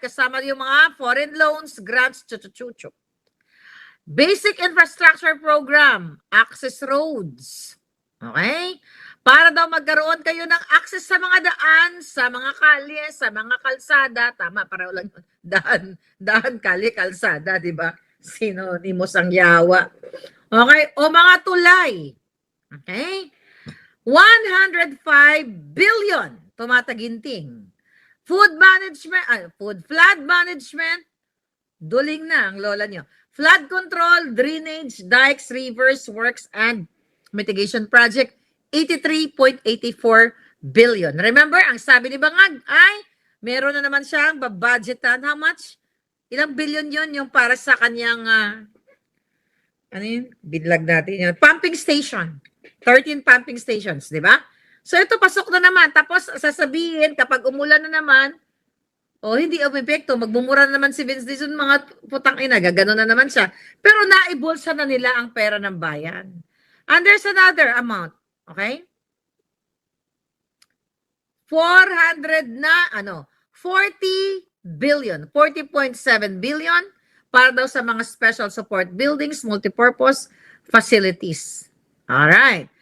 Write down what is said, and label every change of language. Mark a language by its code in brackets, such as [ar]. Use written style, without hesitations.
[tl] Kasama yung mga [en] foreign loans, grants, chuchuchuchu. Basic infrastructure program, access roads. Okay? [tl] Para daw magkaroon kayo ng access sa mga daan, sa mga kalye, sa mga kalsada. Tama, para lang yun. Daan, kalye, kalsada, di ba? Sinonymous ang yawa. Okay? O mga tulay. Okay? 105 billion tumataginting. [en] Food flood management, [tl] duling na ang lola nyo. [en] Flood control, drainage, dikes, rivers, works, and mitigation project, 83.84 billion. [tl] Remember, ang sabi ni Bangag ay meron na naman siyang babudgetan. [en] How much? [tl] Ilang billion yun yung para sa kanyang ano yun? Binlag natin yun. [en] Pumping station. 13 pumping stations, di ba? [tl] So ito pasok na naman. Tapos sasabihin kapag umulan na naman, hindi umepekto, magbumura na naman si Vince Dizon, mga putang ina, gagano na naman siya. Pero naibulsa na nila ang pera ng bayan. [en] And there's another amount, okay? 400 na, 40 billion, 40.7 billion [tl] para daw sa mga [en] special support buildings, multipurpose facilities. Alright.